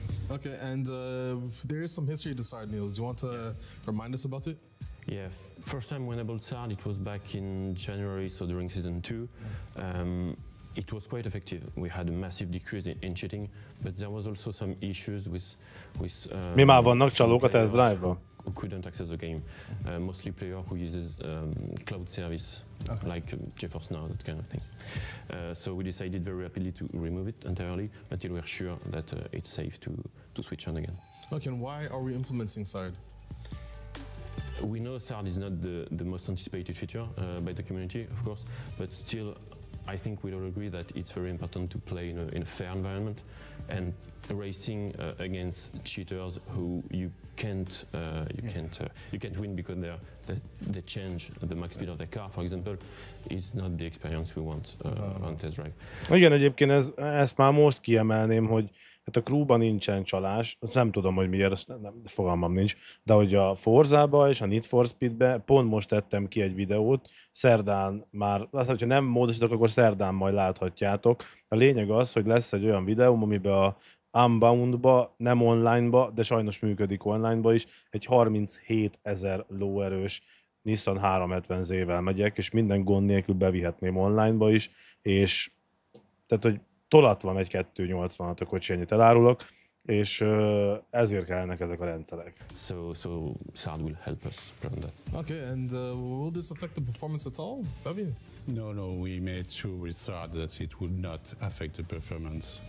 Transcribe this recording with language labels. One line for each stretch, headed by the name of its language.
English: Okay, and there is some history to SARD, Niels. Do you want to remind us about it? Yeah, first time we enabled SARD, it was back in January, so during season 2. It was quite effective. We had a massive decrease in cheating, but there was also some issues with
Hungarian: Mi már vannak csalók a test drive-ban?
English: Who couldn't access the game. Mostly player who uses cloud service, like GeForce Now, that kind of thing. So we decided very rapidly to remove it entirely until we're sure that it's safe to switch on again. Okay, and why are we implementing SARD? We know SARD is not the most anticipated feature by the community, of course, but still, I think we all agree that it's very important to play in a fair environment, and racing against cheaters who you can't win because they change the max speed of their car, for example, is not the experience we want on test drive.
Hungarian: Igen, egyébként ezt már most kiemelném, hogy hát a crewban nincsen csalás, azt nem tudom, hogy miért, azt fogalmam nincs, de hogy a Forzába és a Need for Speedbe pont most tettem ki egy videót, szerdán már, azt hogyha nem módosítok, akkor szerdán majd láthatjátok. A lényeg az, hogy lesz egy olyan videóm, amiben a Unbound-ba, nem online-ba, de sajnos működik online-ba is, egy 37 000 lóerős Nissan 370Z-vel megyek, és minden gond nélkül bevihetném online-ba is, és tehát, hogy tolatva megy 280-at a kocsi, ennyit elárulok, és ezért kellnek ezek a rendszerek.
English: So SARD will help us prevent that. Okay, and will this affect the performance at all, Fabian? No, we made sure with SARD that it would not affect the performance.